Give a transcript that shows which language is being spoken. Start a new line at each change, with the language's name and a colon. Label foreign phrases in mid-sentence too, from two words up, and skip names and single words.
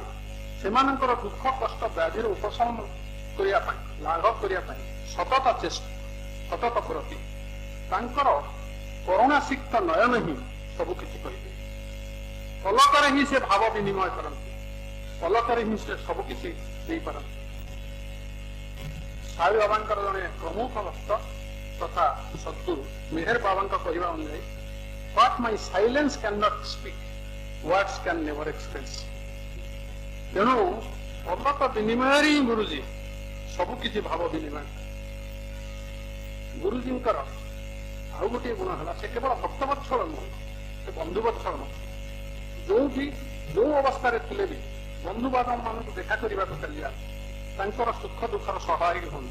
Odia: ସେମାନଙ୍କର ଦୁଃଖ କଷ୍ଟ ବ୍ୟାଧିର ଉପଶମ କରିବା ପାଇଁ, ଲାଘବ କରିବା ପାଇଁ ସତତ ଚେଷ୍ଟା, ସତତ ପ୍ରତି ତାଙ୍କର କରୁଣାସିକ୍ତ ନୟନ ହିଁ ସବୁ କିଛି କରିବେ। ପଲକରେ ହିଁ ସେ ଭାବ ବିନିମୟ କରନ୍ତି, ପଲକରେ ହିଁ ସେ ସବୁ କିଛି ଦେଇପାରନ୍ତି। ସାଇ ବାବାଙ୍କର ଜଣେ ପ୍ରମୁଖ ଭକ୍ତ ତଥା ସଦ୍ଗୁରୁ ମେହେର ବାବାଙ୍କ କହିବା ଅନୁଯାୟୀ
English: what my silence cannot speak, words can never express।
Odia: ତେଣୁ ପଲକ ବିନିମୟରେ ହିଁ ଗୁରୁଜୀ ସବୁ କିଛି ଭାବ ବିନିମୟ। ଗୁରୁଜୀଙ୍କର ଆଉ ଗୋଟିଏ ଗୁଣ ହେଲା ସେ କେବଳ ଭକ୍ତବତ୍ସଳ ନୁହେଁ, ସେ ବନ୍ଧୁବତ୍ସଳ ନୁହେଁ। ଯୋଉଠି ଯୋଉ ଅବସ୍ଥାରେ ଥିଲେ ବି ବନ୍ଧୁବାନ୍ଧବ ମାନଙ୍କୁ ଦେଖା କରିବାକୁ ଚାଲିବା, ତାଙ୍କର ସୁଖ ଦୁଃଖର ସହାୟକ ହୁଅନ୍ତି।